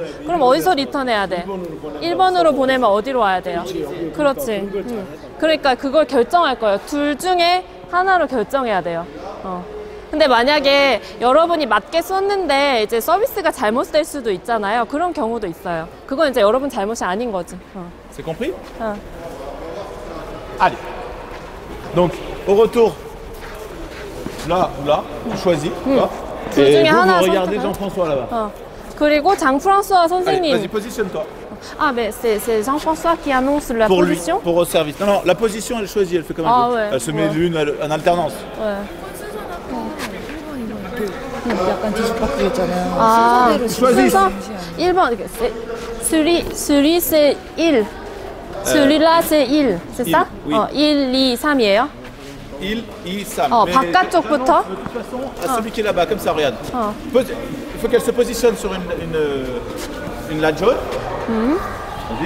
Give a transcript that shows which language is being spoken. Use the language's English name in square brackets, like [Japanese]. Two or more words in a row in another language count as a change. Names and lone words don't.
[Korean] 그럼 어디서 리턴해야 돼? 1번으로 보내면 어디로 와야 돼요? 그렇지. 그러니까 그걸 결정할 거예요. 둘 중에 하나로 결정해야 돼요. 근데 만약에 여러분이 맞게 썼는데 이제 서비스가 잘못될 수도 있잖아요. 그런 경우도 있어요. 그건 이제 여러분 잘못이 아닌 거지. [French] C'est compris? Allez. Donc, au retour, là ou là, tu choisis. Hop. [Korean] 둘 [French] Et [Korean] 중에 [French] vous, [Korean] 하나 [French] vous regardez [Korean] 선택을. [French] Jean-François là-bas. [Korean] 그리고 장프랑스와 [French] Allez, [Korean] 선생님. [French] vas-y, positionne-toi. Ah, mais c'est Jean-François qui annonce la Pour lui, position. pour au service. Non, non, la position, elle choisit, elle fait comme elle Ah veut. ouais, Elle se met ouais. l'une en alternance. Ouais. [Korean] 약간 뒤집박죽이잖아요. 아, [French] choisis. [Korean] 순서 1번, 3 [French] c'est 1. celui-là c'est 1, c'est Il, ça? oui. [Korean] 1, 2, 3이에요? [French] Il, Sam. Oh, Mais j'annonce [Korean] 바깥쪽부터? [French] de toute façon à celui qui est là-bas, comme ça, regarde. Il faut qu'elle se positionne sur une latte jaune. Vas-y.